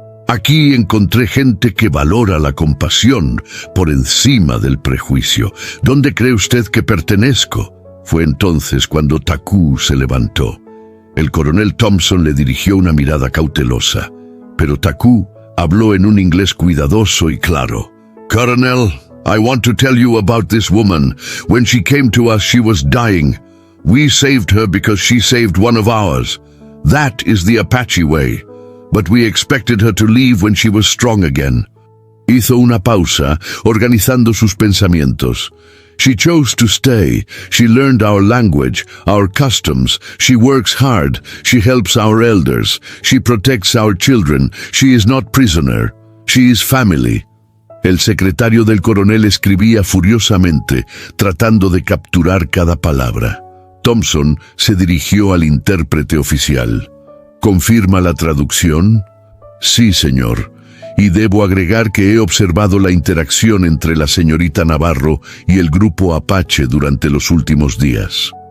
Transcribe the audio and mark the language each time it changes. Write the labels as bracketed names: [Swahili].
[Spanish] Aquí encontré gente que valora la compasión por encima del prejuicio. ¿Dónde cree usted que pertenezco? Fue entonces cuando Taku se levantó. El coronel Thompson le dirigió una mirada cautelosa, pero Taku habló en un inglés cuidadoso y claro. [English] Colonel, I want to tell you about this woman. When she came to us, she was dying. We saved her because she saved one of ours. That is the Apache way. But we expected her to leave when she was strong again. [Spanish] Hizo una pausa, organizando sus pensamientos. [English] She chose to stay. She learned our language, our customs. She works hard. She helps our elders. She protects our children. She is not prisoner. She is family. [Spanish] El secretario del coronel escribía furiosamente, tratando de capturar cada palabra. Thompson se dirigió al intérprete oficial. ¿Confirma la traducción? Sí, señor. Y debo agregar que he observado la interacción entre la señorita Navarro y el grupo Apache durante los últimos días.